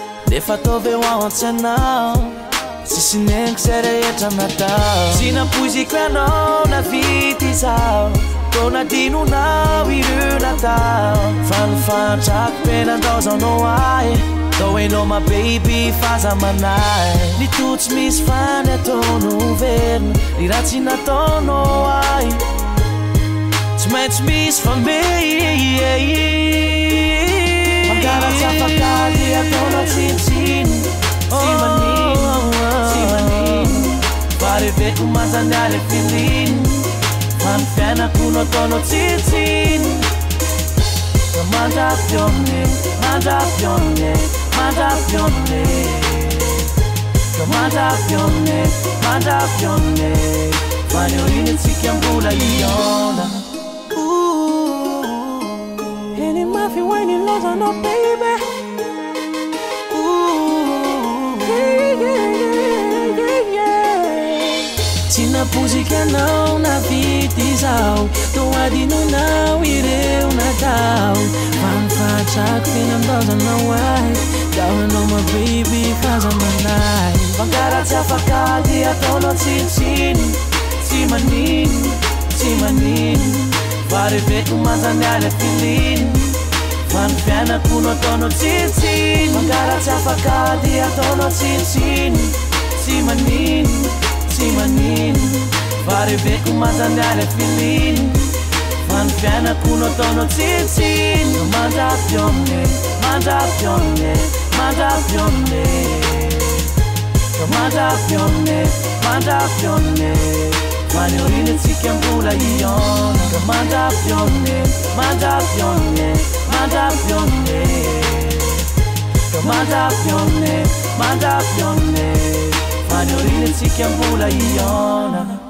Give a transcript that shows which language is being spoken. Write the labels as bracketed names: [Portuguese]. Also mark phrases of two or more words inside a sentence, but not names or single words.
[Malagasy] Nefa ataovy eo ao an-tsainao. Tsisy nengo izay rehetra natao. Tsy nampoiziko ianao na vity izao. Toa nadinonao ireo natao. Fa ny fantrako penandaozanao ahy. Tao hainao [English] my baby [Malagasy] fa za manahy. Ny to tsy misy fa ny ataonao verina. Ny raha tsy nataonao ahy, tsy maintsy misy fa mbe. Mangaratsy afaka dia ataonao tsinotsino. Tsy manino, tsy manino. Fa reveko manja ny ale filiny. Fa ny fiainako no ataonao tsinotsino. Ka mandrapy amine, mandrapy amine, mandrapy amine. Ka mandrapy amine, mandrapy amine. Fa ny aoriantsika mbola hiaona. Ooh. Eny mafy ho an'ny lozanao, baby. Ooh. [English] Yeah, yeah, yeah, yeah, yeah. [Malagasy] Tsy napozika anao na vity izao. Toa adinonao ireo natao. Fa ny fahatrako fiainam-daozanao ahy. Zaho anao [English] my baby [Malagasy] fa za manahy. Mangaratsy afaka dia ataonao tsinotsino. Tsy manino, tsy manino. Fa reveko manja ny ale filiny. Fa ny fiainako no ataonao tsinotsino. Mangaratsy afaka dia ataonao tsinotsino. Tsy manino, tsy manino. Fa reveko manja ny ale filiny. Fa ny fiainako no ataonao tsinotsino. Mandrapy amine, mandrapy amine, mandrapy amine. Ka mandrapy amine, mandrapy amine. Fa ny aoriantsika mbola hiaona. Ka mandrapy amine, mandrapy amine, mandrapy amine. Ka mandrapy amine, mandrapy amine. Fa ny aoriantsika mbola hiaona.